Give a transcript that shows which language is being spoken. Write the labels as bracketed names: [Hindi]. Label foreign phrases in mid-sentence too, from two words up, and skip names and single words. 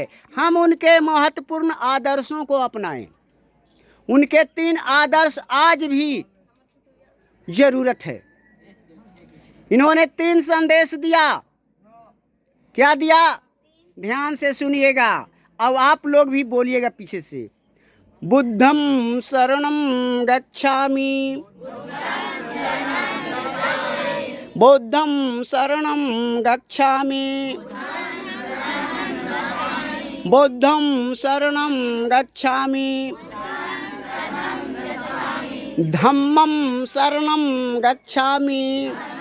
[Hindi] हम उनके महत्वपूर्ण आदर्शों को अपनाएं। उनके 3 आदर्श आज भी जरूरत है। इन्होंने 3 संदेश दिया। क्या दिया? ध्यान से सुनिएगा। अब आप लोग भी बोलिएगा पीछे से। [Pali] बुद्धं शरणं गच्छामि, बुद्धं शरणं गच्छामि, बुद्धं शरणं गच्छामि, धम्मं शरणं गच्छामि,